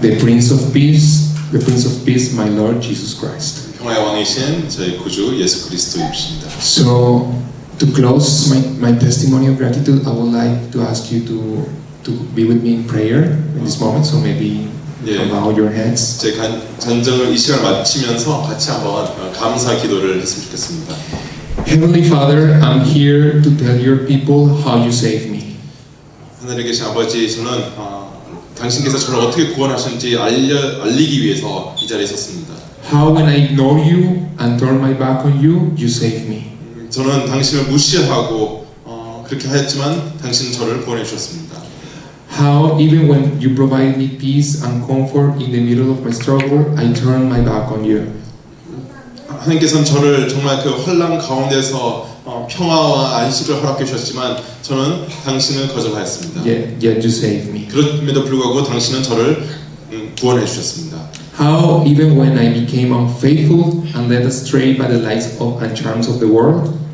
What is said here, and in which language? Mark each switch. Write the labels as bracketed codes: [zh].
[en] The Prince of Peace, my Lord Jesus Christ. [ko] 평화의 왕이신 저희 구주 예수 그리스도이십니다. [en] So, to close my testimony of gratitude, I would like to ask you to be with me in prayer in this moment. So maybe bow your heads. [ko] 제 전쟁을 이 시간을 마치면서 같이 한번 감사 기도를 했으면 좋겠습니다. [en] Heavenly Father, I'm here to tell your people how you saved me. [ko] 하늘에 계신 아버지, 저는 당신께서 저를 어떻게 구원하셨는지 알리기 위해서 이 자리에 섰습니다. [en] How when I ignore you and turn my back on you, you saved me. [ko] 저는 당신을 무시하고 그렇게 하였지만 당신은 저를 구원해 주셨습니다. [en] How even when you provide me peace and comfort in the middle of my struggle, I turn my back on you. [ko] 하나님께서는 저를 정말 그 환난 가운데서 평화와 안식을 허락해 주셨지만 저는 당신을 거절하였습니다. [en] Yet you saved me. [ko] 그럼에도 불구하고 당신은 저를 구원해 주셨습니다. [en] How even when I became unfaithful and led astray by the lies and charms of the world,